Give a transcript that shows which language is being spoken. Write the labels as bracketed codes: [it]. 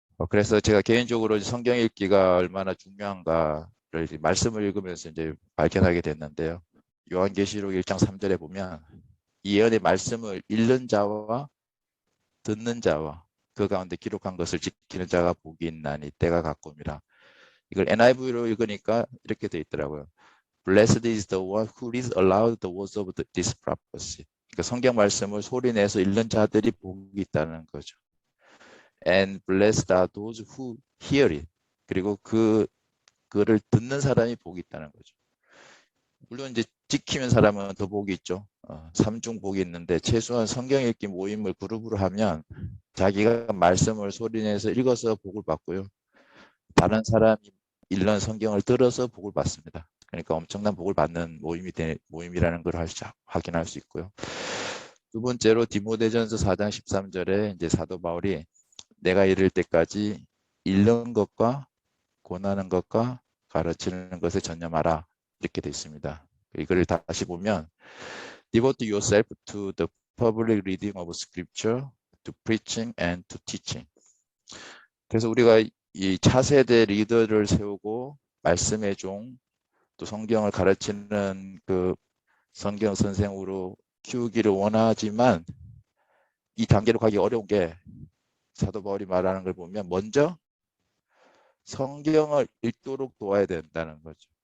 [ko] 그래서 제가 개인적으로 성경 읽기가 얼마나 중요한가를 말씀을 읽으면서 이제 발견하게 됐는데요. 요한계시록 1장 3절에 보면 이 예언의 말씀을 읽는 자와 듣는 자와 그 가운데 기록한 것을 지키는 자가 복이 있나니 때가 가까움이라. 이걸 NIV로 읽으니까 이렇게 돼 있더라고요. [en] Blessed is the one who reads aloud the words of this prophecy. [ko] 그러니까 성경 말씀을 소리내서 읽는 자들이 복이 있다는 거죠. [en] And blessed are those who hear it. [ko] 그리고 그를 듣는 사람이 복이 있다는 거죠. 물론 이제 지키는 사람은 더 복이 있죠. 3중 복이 있는데 최소한 성경 읽기 모임을 그룹으로 하면 자기가 말씀을 소리내서 읽어서 복을 받고요. 다른 사람이 읽는 성경을 들어서 복을 받습니다. 그러니까 엄청난 복을 받는 모임이라는 걸 확인할 수 있고요. 두 번째로 디모데전서 4장 13절에 이제 사도 바울이 내가 이를 때까지 읽는 것과 권하는 것과 가르치는 것에 전념하라 이렇게 되어 있습니다. 이걸 다시 보면 [en] Devote yourself to the public reading of scripture, to preaching and to teaching. [ko] 그래서 우리가 이 차세대 리더를 세우고 말씀의 종, 또 성경을 가르치는 그 성경 선생으로 키우기를 원하지만 이 단계로 가기 어려운 게 사도 바울이 말하는 걸 보면 먼저 성경을 읽도록 도와야 된다는 거죠.